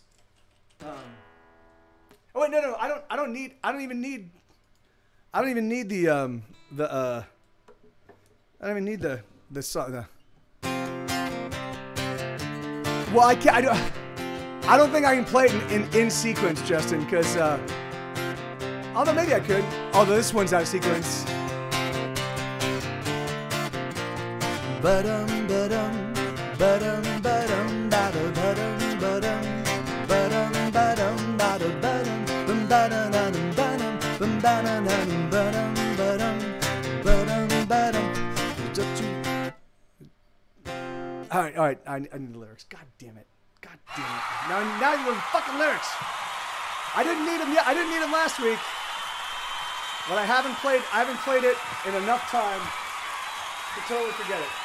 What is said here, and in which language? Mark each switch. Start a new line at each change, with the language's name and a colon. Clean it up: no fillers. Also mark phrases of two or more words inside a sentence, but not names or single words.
English: Oh wait, no, I don't even need the song. Well, I don't think I can play it in sequence, Justin, because although maybe I could. Although this one's out of sequence. Ba-dum, ba-dum, ba-dum, ba-dum, ba-dum, ba-dum, ba-dum, ba-dum, ba-dum, ba-dum, ba-dum, ba-dum, ba-dum, ba-dum, ba-dum, ba-dum, ba-dum. All right. I need the lyrics. God damn it. Now you want fucking lyrics. I didn't need them yet. I didn't need them last week. But I haven't played it in enough time to totally forget it.